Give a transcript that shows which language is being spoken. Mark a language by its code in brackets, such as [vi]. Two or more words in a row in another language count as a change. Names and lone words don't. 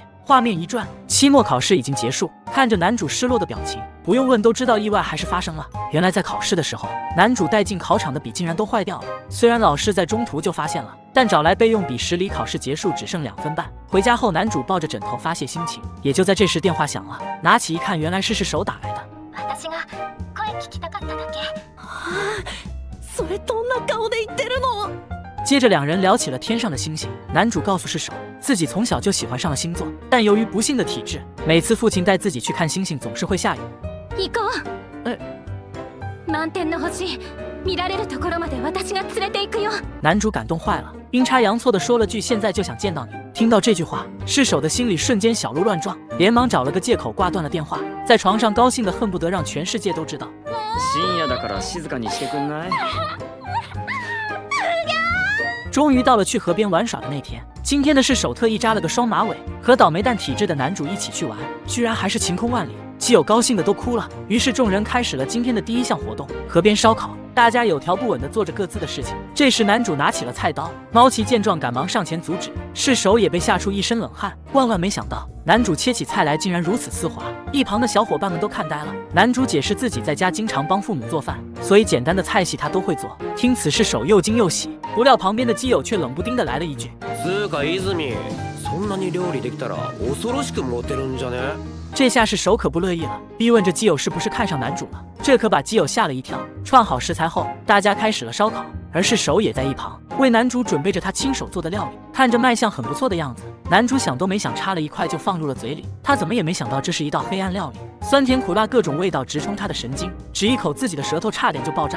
[zh] 画面一转，期末考试已经结束，看着男主失落的表情，不用问都知道意外还是发生了。原来在考试的时候，男主带进考场的笔竟然都坏掉了。虽然老师在中途就发现了，但找来备用笔时离考试结束只剩2分半。回家后，男主抱着枕头发泄心情。也就在这时，电话响了，拿起一看，原来是世手打来的。 [ja] 私が声聞きたかっただけ。それどんな顔で言ってるの？ [zh] 接着两人聊起了天上的星星。男主告诉世手，自己从小就喜欢上了星座，但由于不幸的体质，每次父亲带自己去看星星总是会下雨。 [ja] 行こう。満天の星見られるところまで私が連れて行くよ。 [zh] 男主感动坏了，阴差阳错的说了句现在就想见到你。听到这句话，世手的心里瞬间小鹿乱撞，连忙找了个借口挂断了电话，在床上高兴的恨不得让全世界都知道。 [ja] 深夜だから静かにしてくんない？ [zh] 终于到了去河边玩耍的那天，今天的是手特意扎了个双马尾，和倒霉蛋体质的男主一起去玩，居然还是晴空万里，基友高兴的都哭了。于是众人开始了今天的第一项活动——河边烧烤。大家有条不紊地做着各自的事情。这时男主拿起了菜刀，猫奇见状赶忙上前阻止，是手也被吓出一身冷汗。万万没想到，男主切起菜来竟然如此丝滑，一旁的小伙伴们都看呆了。男主解释自己在家经常帮父母做饭，所以简单的菜系他都会做。听此是手又惊又喜，不料旁边的基友却冷不丁的来了一句： [ja] つうか泉、そんなに料理できたら恐ろしくモテるんじゃね？ [zh] 这下是手可不乐意了，逼问着基友是不是看上男主了。这可把基友吓了一跳。串好食材后，大家开始了烧烤，而是手也在一旁为男主准备着他亲手做的料理。看着卖相很不错的样子，男主想都没想插了一块就放入了嘴里。他怎么也没想到这是一道黑暗料理，酸甜苦辣各种味道直冲他的神经，只一口自己的舌头差点就爆炸。